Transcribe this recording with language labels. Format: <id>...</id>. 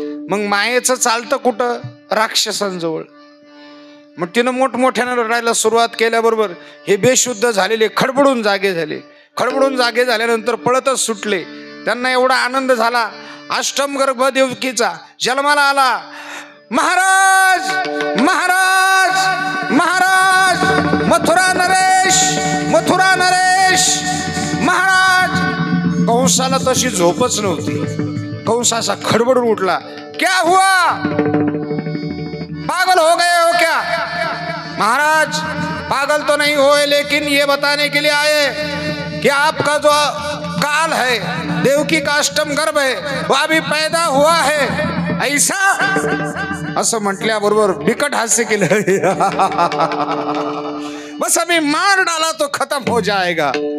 <mr>मग मायेचं चालतं कुठं? राक्षसांजवळ. मग तिनं मोठमोठ्यानं रडायला सुरुवात केल्याबरोबर हे बेशुद्ध झालेले खडबडून जागे झाले. खडबडून जागे झाल्यानंतर पळतच सुटले. त्यांना एवढा आनंद झाला, अष्टम गर्भ देवकीचा जन्माला आला. महाराज महाराज महाराज, मथुरा नरेश मथुरा नरेश महाराज. कंसाला तशी झोपच नव्हती. कंस असा खडबडून उठला,</mr> <hi>क्या हुआ, पागल हो गए हो क्या? महाराज पागल तो नहीं हुए, लेकिन ये बताने के लिए आए कि आपका जो काल है, देवकी का अष्टम गर्भ है, वो अभी पैदा हुआ है ऐसा.</hi> <mr>असं म्हटल्याबरोबर बिकट हास्य केलं.</mr> <hi>बस अभी मार डाला तो खत्म हो जाएगा.</hi>